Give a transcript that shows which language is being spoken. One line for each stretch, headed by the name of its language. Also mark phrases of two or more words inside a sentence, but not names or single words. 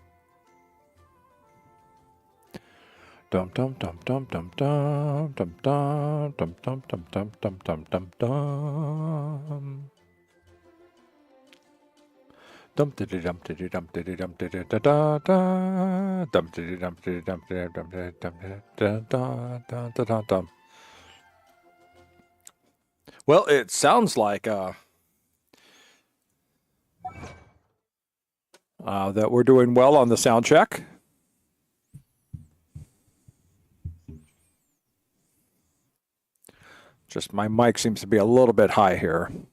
English: Dum dum dum dum dum dum dum dum dum dum dum dum dum dum dum dum. Dum diddy dum diddy dum diddy dum diddy da da da dum diddy dum diddy dum diddy dum diddy dum diddy da da da da dum. Well, it sounds like that we're doing well on the sound check. Just my mic seems to be a little bit high here.